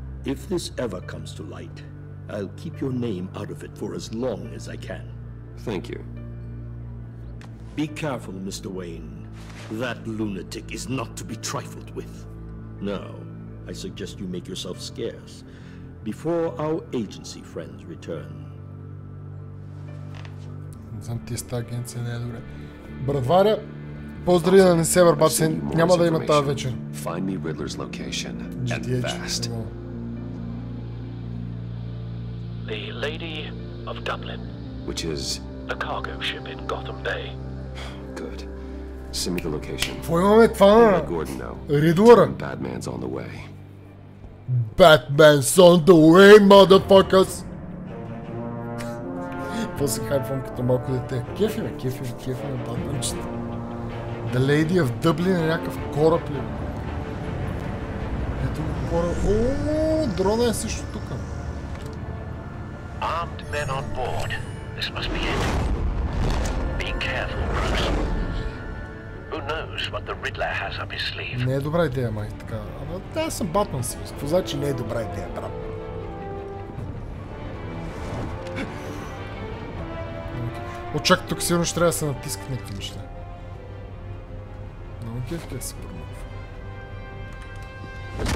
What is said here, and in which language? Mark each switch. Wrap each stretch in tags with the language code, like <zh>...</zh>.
<en>If this ever comes to light, I'll keep your name out of it for as long as I can. Thank you. Be careful, Mr. Wayne. That lunatic is not to be trifled with. Now, I suggest you make yourself scarce before our agency friends return.</en> <bg>Не знам, ти с тази агенция не е добре. Братваря, поздрави да не се върбат, няма да има тази вечер.</bg> <en>Find me Riddler's location, and fast. The Lady of Dublin. Which is? A cargo ship in Gotham Bay. Good. Send me the location.</en> <bg>Какво имаме това на Ридлъра?</bg> <en>Batman's on the way. Batman's on the way, motherfuckers!</en> <bg>Какво се хайпвам като малко дете? Кефи ме, Батманчета. The Lady of Dublin е някакъв кораб ли? Ето го кораб. Ооо, дрона е също тук.</bg> <en>Armed men on board. This must be it. Be careful, Bruce. Who knows what the Riddler has up his sleeve?</en> <bg>Не е добра идея, май, така. Ама да, съм Батман си. Какво значи не е добра идея, брат? Очакай, тук сигурно ще трябва да се натискат някакви неща. Много кеф как се промъква.</bg>